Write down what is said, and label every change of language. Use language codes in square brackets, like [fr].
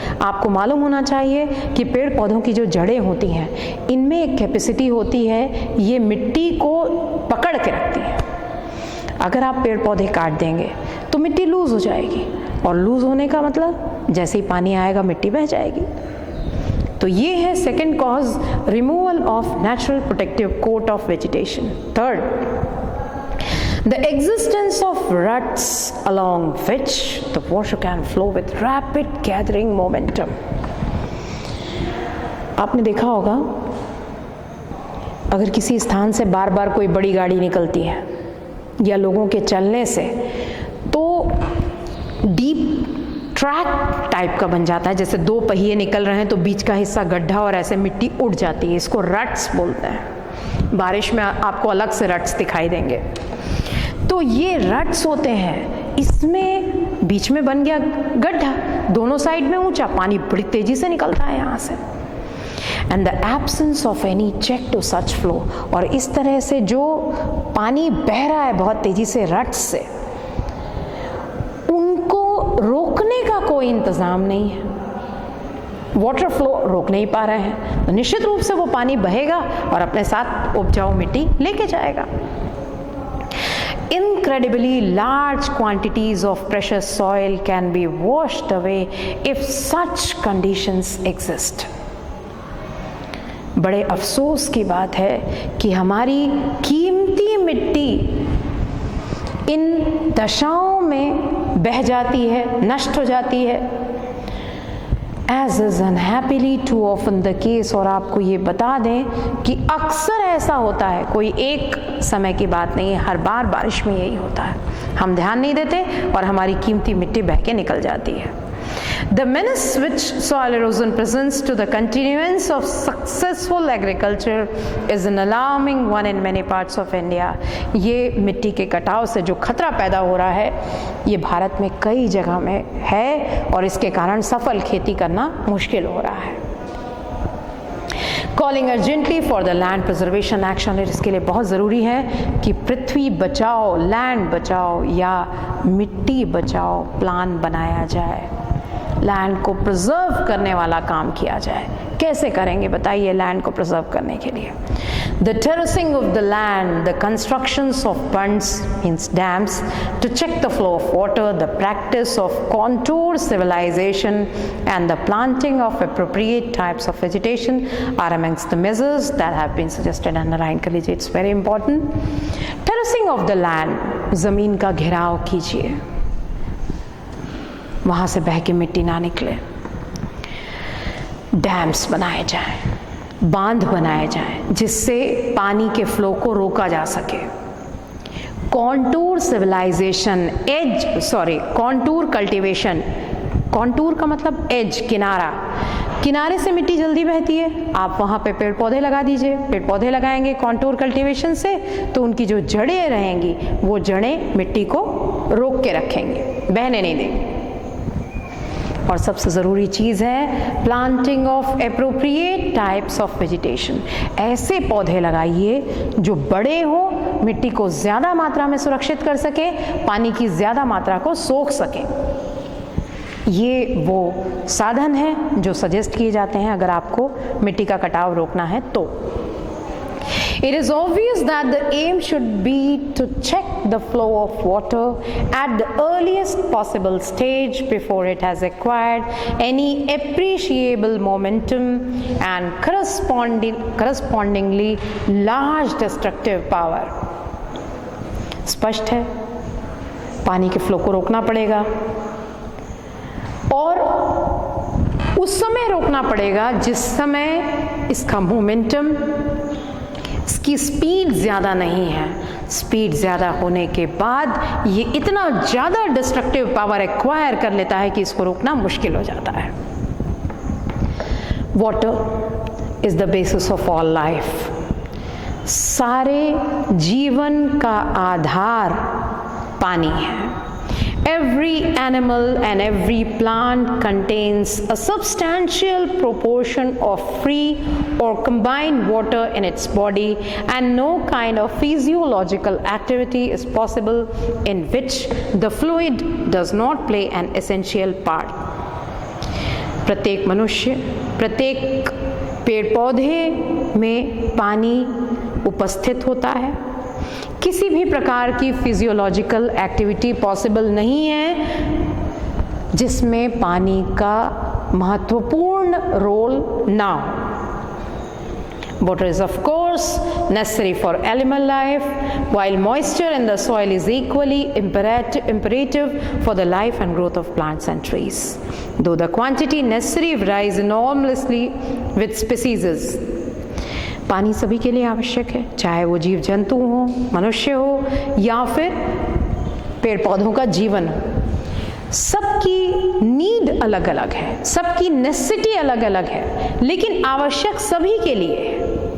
[hi] आपको मालूम होना चाहिए कि पेड़ पौधों की जो जड़ें होती हैं, इनमें एक कैपेसिटी होती है, ये मिट्टी को पकड़ के रखती है। अगर आप पेड़ पौधे काट देंगे तो मिट्टी लूज हो जाएगी, और लूज होने का मतलब जैसे ही पानी आएगा मिट्टी बह जाएगी। तो ये है [en] Second cause, removal of natural protective coat of vegetation. Third, the existence of ruts along which the water can flow with rapid gathering momentum. [hi] आपने देखा होगा, अगर किसी स्थान से बार बार कोई बड़ी गाड़ी निकलती है या लोगों के चलने से, तो डीप ट्रैक टाइप का बन जाता है। जैसे दो पहिए निकल रहे हैं तो बीच का हिस्सा गड्ढा और ऐसे मिट्टी उड़ जाती है, इसको रट्स बोलते हैं। बारिश में आपको अलग से रट्स दिखाई देंगे। तो ये रट्स होते हैं, इसमें बीच में बन गया गड्ढा, दोनों साइड में ऊंचा, पानी बड़ी तेजी से निकलता है यहाँ से। [en] and the absence of any check to such flow, [hi] और इस तरह से जो पानी बह रहा है बहुत तेजी से रट्स से, उनको रोकने का कोई इंतजाम नहीं है, वाटर फ्लो रोक नहीं पा रहे हैं, तो निश्चित रूप से वो पानी बहेगा और अपने साथ उपजाऊ मिट्टी लेके जाएगा। [en] Incredibly large quantities of precious soil can be washed away if such conditions exist. [hi] बड़े अफसोस की बात है कि हमारी कीमती मिट्टी इन दशाओं में बह जाती है, नष्ट हो जाती है, [en] as is unhappily too often the case। [hi] और आपको ये बता दें कि अक्सर ऐसा होता है, कोई एक समय की बात नहीं है, हर बार बारिश में यही होता है। हम ध्यान नहीं देते और हमारी कीमती मिट्टी बह के निकल जाती है। [en] The menace which soil erosion presents to the continuance of successful agriculture is an alarming one in many parts of India। [hi] ये मिट्टी के कटाव से जो खतरा पैदा हो रहा है, ये भारत में कई जगह में है और इसके कारण सफल खेती करना मुश्किल हो रहा है। [en] Calling urgently for the land preservation action, [hi] इसके लिए बहुत ज़रूरी है कि पृथ्वी बचाओ, लैंड बचाओ या मिट्टी बचाओ प्लान बनाया जाए। लैंड को प्रिजर्व करने वाला काम किया जाए। कैसे करेंगे बताइए लैंड को प्रिजर्व करने के लिए? [en] The terracing of the land, the constructions of bunds means dams to check the flow of water, the practice of contour civilization and the planting of appropriate types of vegetation are amongst the measures that have been suggested under Ryan College. It's very important. Terracing of the land, [hi] ज़मीन का घेराव कीजिए, वहाँ से बह के मिट्टी ना निकले। डैम्स बनाए जाएं, बांध बनाए जाएं जिससे पानी के फ्लो को रोका जा सके। Contour civilisation, contour cultivation, contour का मतलब एज, किनारा, किनारे से मिट्टी जल्दी बहती है, आप वहाँ पे पेड़ पौधे लगा दीजिए। पेड़ पौधे लगाएंगे कॉन्टूर कल्टीवेशन से तो उनकी जो जड़ें रहेंगी वो जड़ें मिट्टी को रोक के रखेंगे, बहने नहीं देंगे। और सबसे ज़रूरी चीज़ है [en] Planting of appropriate types of vegetation. [hi] ऐसे पौधे लगाइए जो बड़े हों, मिट्टी को ज़्यादा मात्रा में सुरक्षित कर सके, पानी की ज़्यादा मात्रा को सोख सकें। ये वो साधन हैं जो सजेस्ट किए जाते हैं अगर आपको मिट्टी का कटाव रोकना है तो। [en] It is obvious that the aim should be to check the flow of water at the earliest possible stage before it has acquired any appreciable momentum and correspondingly large destructive power. [hi] स्पष्ट है, पानी के flow को रोकना पड़ेगा और उस समय रोकना पड़ेगा जिस समय इसका मोमेंटम, इसकी स्पीड ज़्यादा नहीं है। स्पीड ज़्यादा होने के बाद ये इतना ज़्यादा डिस्ट्रक्टिव पावर एक्वायर कर लेता है कि इसको रोकना मुश्किल हो जाता है। [en] Water is the basis of all life. [hi] सारे जीवन का आधार पानी है। [en] Every animal and every plant contains a substantial proportion of free or combined water in its body, and no kind of physiological activity is possible in which the fluid does not play an essential part. [hi] प्रत्येक मनुष्य, प्रत्येक पेड़ पौधे में पानी उपस्थित होता है। किसी भी प्रकार की फिजियोलॉजिकल एक्टिविटी पॉसिबल नहीं है जिसमें पानी का महत्वपूर्ण रोल ना हो। [en] Water is of course necessary for animal life, while moisture in the soil is equally imperative for the life and growth of plants and trees, though the quantity necessary varies enormously with species. [hi] पानी सभी के लिए आवश्यक है, चाहे वो जीव जंतु हो, मनुष्य हो या फिर पेड़ पौधों का जीवन हो। सबकी नीड अलग अलग है, सबकी नेसेसिटी अलग अलग है, लेकिन आवश्यक सभी के लिए है।